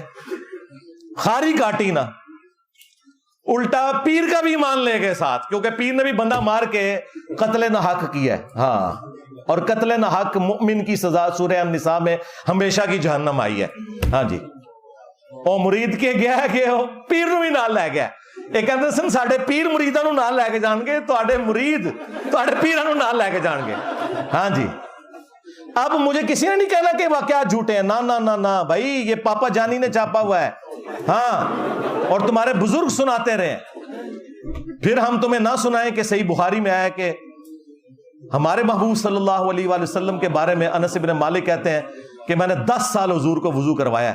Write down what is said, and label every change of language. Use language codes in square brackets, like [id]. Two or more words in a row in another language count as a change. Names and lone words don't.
[ur] خاری کاٹی نا، الٹا پیر کا بھی ایمان لے گئے ساتھ، کیونکہ پیر نے بھی بندہ مار کے قتل نہ حق کیا ہے. ہاں، اور قتل نہ حق مؤمن کی سزا سورہ النساء میں ہمیشہ کی جہنم آئی ہے. [pa] ہاں جی، او مرید کے گیا کہ پیر نو بھی نال لے گیا. یہ کہتے سن ساڈے پیر مریداں نو نال لے کے جان گے، تواڈے مرید تواڈے پیراں نو نال لے کے جان گے. [ur] ہاں جی، اب مجھے کسی نے نہیں کہنا کہ واقعات جھوٹے ہیں. نا نا نا نا بھائی، یہ پاپا جانی نے چھاپا ہوا ہے. ہاں، اور تمہارے بزرگ سناتے رہے. پھر ہم تمہیں نہ سنائیں کہ صحیح بخاری میں آیا کہ ہمارے محبوب [ar] صلی اللہ علیہ وآلہ وسلم [ur] کے بارے میں انس بن مالک کہتے ہیں کہ میں نے 10 سال حضور کو وضو کروایا.